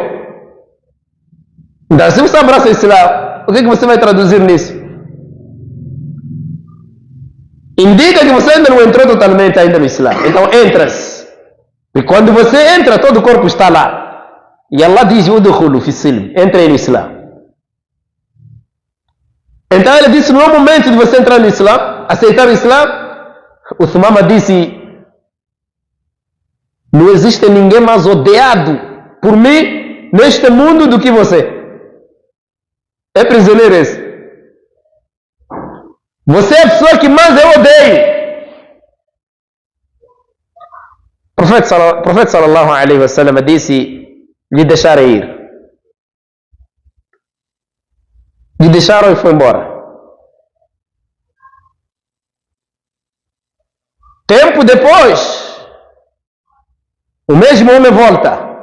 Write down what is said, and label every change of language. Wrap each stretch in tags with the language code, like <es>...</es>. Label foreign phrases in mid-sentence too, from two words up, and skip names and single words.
<pt>Então, se você abraça o Islã, o que você vai traduzir nisso? Indica que você ainda não entrou totalmente ainda no Islã. Então, entra-se. E quando você entra, todo o corpo está lá. E Allah diz,</pt> <ar>ادخلوا في السلم,</ar> <pt>entre no Islã. Então ele disse, não é o momento de você entrar no Islã, aceitar o Islã. O Thumama disse, não existe ninguém mais odiado por mim neste mundo do que você. É prisioneiro esse. Você é a pessoa que mais eu odeio. O profeta</pt> <ar>صلى الله عليه وسلم</ar> <pt>disse, lhe deixaram ir. Lhe deixaram e foi embora. Tempo depois, o mesmo homem volta.</pt>